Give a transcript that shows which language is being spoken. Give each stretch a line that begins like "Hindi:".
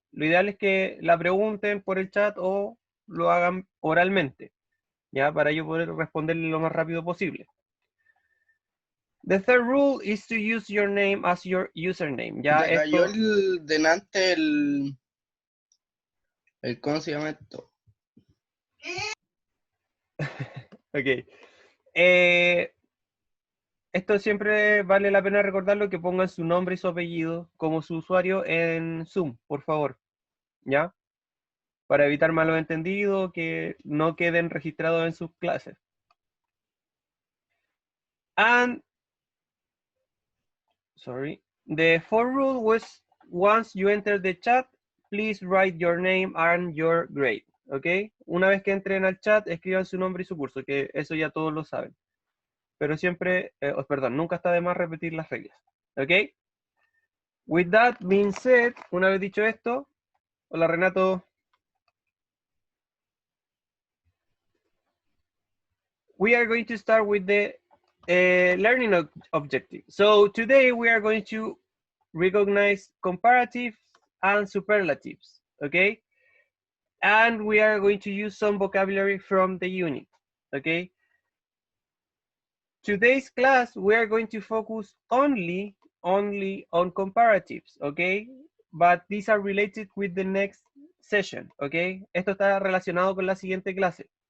Spanish: Lo ideal es que la pregunten por el chat o lo hagan oralmente, ¿ya? Para yo poder responderle lo más rápido posible.
English: The third rule is to use your name as your username.
Spanish: Ya Te cayó esto... delante el... ¿Cómo se llama esto?
English: Ok.
Spanish: Esto siempre vale la pena recordarlo, que pongan su nombre y su apellido como su usuario en Zoom, por favor. ¿Ya? Para evitar malos entendidos, que no queden registrados en sus clases.
English: And, sorry, the fourth rule was, once you enter the chat, please write your name and your grade. ¿Ok?
Spanish: Una vez que entren al chat, escriban su nombre y su curso, que eso ya todos lo saben. Pero siempre, perdón, nunca está de más repetir las reglas.
English: ¿Ok? With that being said,
Spanish: una vez dicho esto, hola
English: Renato. We are going to start with the learning objective. So today we are going to recognize comparatives and superlatives, okay? And we are going to use some vocabulary from the unit, okay? Today's class, we are going to focus only on comparatives, okay? But these are related with the next session, okay?
Spanish: Esto está relacionado con la siguiente clase.